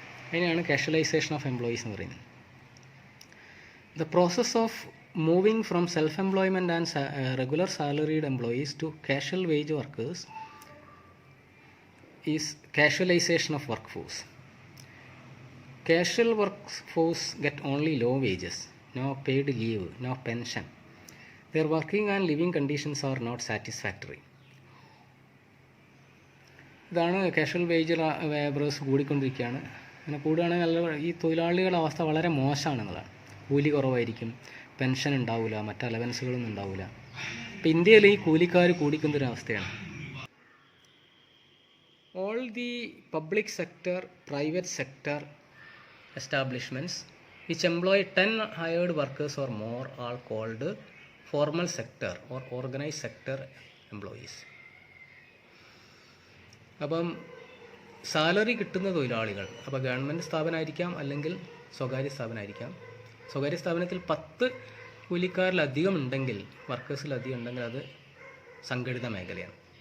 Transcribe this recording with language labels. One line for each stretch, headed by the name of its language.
Malayalam: അതിനെയാണ്
English: casualisation of employees
Malayalam: എന്ന് പറയുന്നത്.
English: The process of moving from self employment and regular salaried employees to casual wage workers is casualisation of workforce. Casual workforce get only low wages, no paid leave, no pension. Their working and living conditions are not satisfactory.
Malayalam: ഇതാണ് casual wage labours കൂടിക്കൊണ്ടിരിക്കുകയാണ്. അങ്ങനെ കൂടുകയാണെങ്കിൽ ഈ തൊഴിലാളികളുടെ അവസ്ഥ വളരെ മോശമാണെന്നുള്ളതാണ്. കൂലി കുറവായിരിക്കും, pension ഉണ്ടാവില്ല, മറ്റ് അലവൻസുകളൊന്നും ഉണ്ടാവില്ല. ഇപ്പം ഇന്ത്യയിൽ ഈ കൂലിക്കാർ കൂടിക്കൊണ്ടൊരവസ്ഥയാണ്.
English: All the public sector, private sector establishments which employ 10 hired workers or more are called formal sector or organized sector employees.
Malayalam: അപ്പം സാലറി കിട്ടുന്ന തൊഴിലാളികൾ, അപ്പോൾ ഗവൺമെൻറ് സ്ഥാപനമായിരിക്കാം അല്ലെങ്കിൽ സ്വകാര്യ സ്ഥാപനമായിരിക്കാം. സ്വകാര്യ സ്ഥാപനത്തിൽ 10 കൂലിക്കാരിലധികം ഉണ്ടെങ്കിൽ, വർക്കേഴ്സിലധികം ഉണ്ടെങ്കിൽ അത് സംഘടിത മേഖലയാണ്.